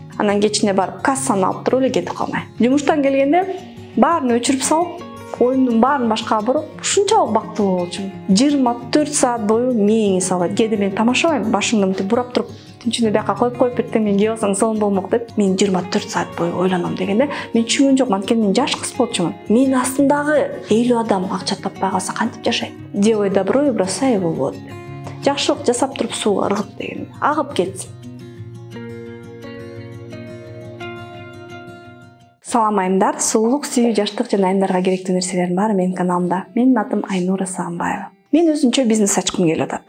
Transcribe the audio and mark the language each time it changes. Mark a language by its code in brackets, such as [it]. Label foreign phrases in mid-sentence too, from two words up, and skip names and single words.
[ky] Анан кечине барып кассаны алып туруп эле кетип калмай. Жумуштан келгенде баарын өчүрүп салып, оюмдун баарын башкага буруп, ушунчалык бактылуу болчумун. 24 саат бою мээңи салат. Кээде мен тамашабайм, башымды мынтип бурап туруп, тинчине бияка коюп эртең мен кеп алсаң сонун болмок деп. Мен 24 саат бою ойлоном дегенде, мен түшүнгөн жокмун, анткени мен жаш кыз болчумун. Мен астындагы 50 адам акча таппай калса кантип жашайт? [ru] Делай добро и бросай его в воду. [ky] Жакшылык жасап туруп сууга ыргыт деген. Агып кетсин. Салам айымдар, сулуулук, сүйүү, жаштык жана айымдарга керектүү нерселердин баары менин каналымда. Менин атым Айнура Сагынбаева. Мен өзүнчө бизнес ачкым келип атат.